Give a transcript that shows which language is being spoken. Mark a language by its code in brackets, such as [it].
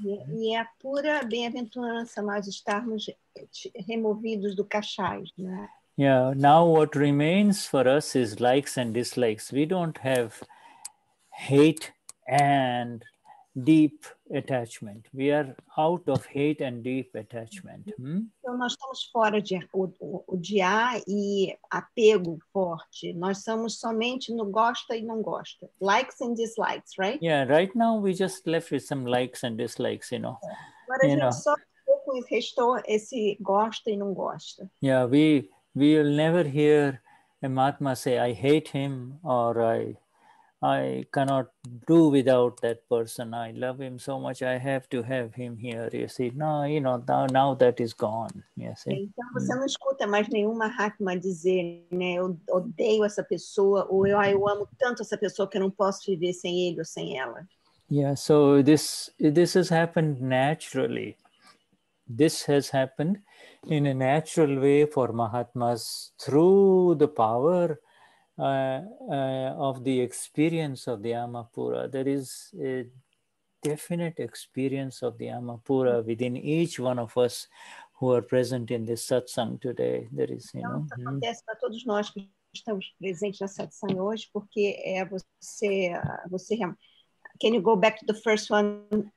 [pt] E é a pura bem-aventurança nós estarmos removidos do kashais, né? [en] Yeah, now what remains for us is likes and dislikes. We don't have hate and deep attachment. We are out of hate and deep attachment. [pt] Então, nós estamos fora de odiar e apego forte. Nós somos somente no gosta e não gosta. [en] Likes and dislikes, right? Yeah, right now we just left with some likes and dislikes, you know. [pt] Agora a gente só restou esse gosta e não gosta. [en] Yeah, we will never hear a Mahatma say, I hate him, or I cannot do without that person. I love him so much. I have to have him here. You see, no, you know, now that is gone. You see? [pt] Então você não escuta mais nenhum Mahatma dizer, né, eu odeio essa pessoa, ou eu amo tanto essa pessoa que eu não posso viver sem ele ou sem ela. [en] Yeah, so this has happened naturally. This has happened in a natural way for Mahatmas through the power of the experience of the Amapura. There is a definite experience of the Amapura within each one of us who are present in this satsang today. There is, you know. [pt] Isso acontece para todos nós que estamos presentes na satsang hoje, porque você [en] Can you go back to the first one?